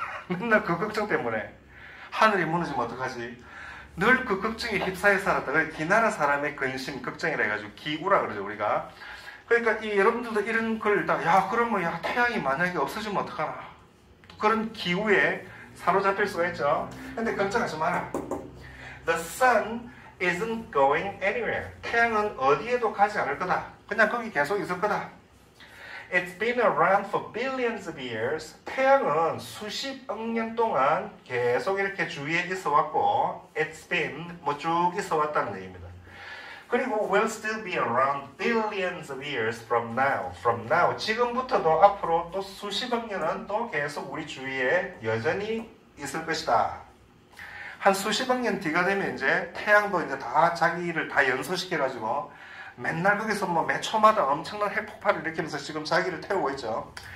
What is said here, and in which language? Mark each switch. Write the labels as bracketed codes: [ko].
[ko] 맨날 그 걱정 때문에 하늘이 무너지면 어떡하지. 늘 그 걱정에 휩싸여 살았다가 기나라 사람의 근심, 걱정이라 해가지고 기우라 그러죠 우리가. 그러니까 이 여러분들도 이런 걸 일단 야 그러면 야 태양이 만약에 없어지면 어떡하나 그런 기후에 사로잡힐 수가 있죠. 근데 걱정하지 마라. [en] The sun isn't going anywhere. [ko] 태양은 어디에도 가지 않을 거다. 그냥 거기 계속 있을 거다. [en] It's been around for billions of years. [ko] 태양은 수십억 년 동안 계속 이렇게 주위에 있어 왔고 [en] It's been [ko] 뭐 쭉 있어 왔다는 얘기입니다. [en] 그리고 will still be around billions of years from now. From now. [ko] 지금부터도 앞으로 또 수십억 년은 또 계속 우리 주위에 여전히 있을 것이다. 한 수십억 년 뒤가 되면 이제 태양도 이제 다 자기를 다 연소시켜가지고 맨날 거기서 뭐 매 초마다 엄청난 핵폭발을 일으키면서 지금 자기를 태우고 있죠.